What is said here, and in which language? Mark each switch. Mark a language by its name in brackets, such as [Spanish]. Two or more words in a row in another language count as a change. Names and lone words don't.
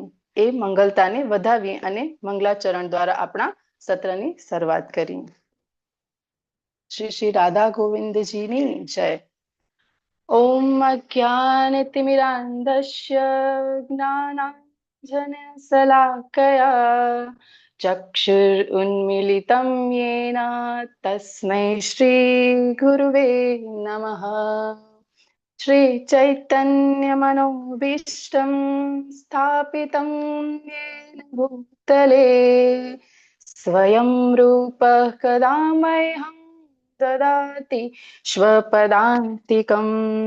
[Gujarati] એ મંગલતાને વધાવીએ અને મંગલાચરણ દ્વારા આપણા સત્રની શરૂઆત કરીએ। શ્રી શ્રી રાધા ગોવિંદજીની જય। [Sanskrit] ઓમ અજ્ઞાનતિમિરાન્ધસ્ય જ્ઞાનાંજનશલાકયા चक्षुरुन्मीलितं येन तस्मै श्रीगुरुवे नमः। श्रीचैतन्यमनोभीष्टं स्थापितं येन भूतले स्वयं रूपः कदा मह्यं ददाति स्वपदान्तिकम्।